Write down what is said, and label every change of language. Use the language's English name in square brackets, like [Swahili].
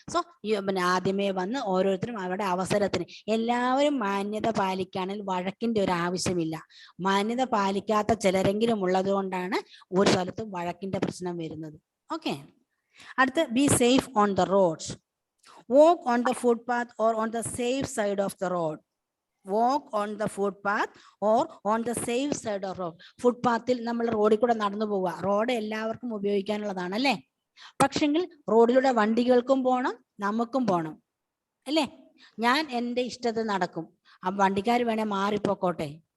[Malayalam] So ആദ്യമേ വന്ന് ഓരോരുത്തരും അവരുടെ അവസരത്തിന്, എല്ലാവരും മാന്യത പാലിക്കുകയാണെങ്കിൽ വഴക്കിന്റെ ഒരു ആവശ്യമില്ല. മാന്യത പാലിക്കാത്ത ചിലരെങ്കിലും ഉള്ളത് കൊണ്ടാണ് ഒരു സ്ഥലത്തും വഴക്കിന്റെ പ്രശ്നം വരുന്നത്. ഓക്കെ. [English] അടുത്ത, be safe on the roads. Walk on the footpath or on the safe side of the road. walk on the footpath or on the safe side of road. [Malayalam] ഫുട്പാത്തിൽ നമ്മൾ റോഡിൽ കൂടെ നടന്നു പോവുക. റോഡ് എല്ലാവർക്കും ഉപയോഗിക്കാനുള്ളതാണ് അല്ലേ? പക്ഷെങ്കിൽ റോഡിലൂടെ വണ്ടികൾക്കും പോകണം, നമുക്കും പോകണം, അല്ലേ? ഞാൻ എൻ്റെ ഇഷ്ടത്തിൽ നടക്കും, ആ വണ്ടിക്കാർ വേണേ മാറിപ്പോക്കോട്ടെ.